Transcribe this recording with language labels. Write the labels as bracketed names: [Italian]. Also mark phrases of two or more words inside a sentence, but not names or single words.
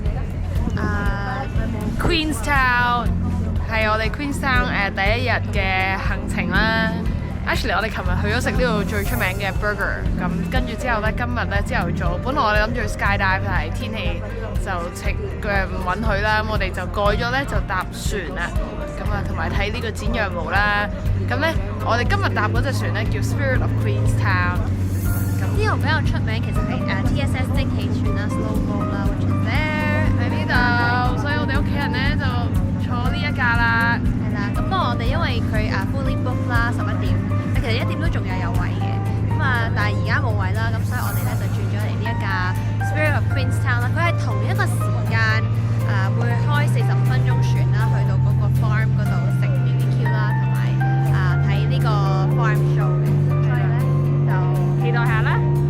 [Cantonese] Queenstown， 係我哋 Queenstown 第一日嘅行程啦。Actually， 我哋琴日去咗食呢度最出名嘅 burger， 咁跟住之後呢，今日呢朝頭早，本來我哋諗住去 skydive， 但係天氣就唔允許啦，咁我哋就改咗呢，就搭船啦，咁啊同埋睇呢個剪羊毛啦。咁呢，我哋今日搭嗰隻船呢，叫 Spirit of Queenstown。呢度比較出名，其實係TSS 蒸汽船啦 ， [English] slow boat [Cantonese] 啦 ， [English] which is there [Cantonese] 喺呢度，所以我哋屋企人呢，就坐呢一架啦。係啦，咁不過我哋因為佢 [English] fully book [Cantonese] 啦，11點，其實1點都仲有位嘅，咁但係而家冇位啦，咁所以我哋咧就轉咗嚟呢一架 Spirit of Queenstown 啦，佢係同一個時間會開45分鐘船啦，去到嗰個 farm 嗰度食 BBQ 啦，同埋睇呢個 [English] farm show [Cantonese] 嘅，所以咧就期待下啦。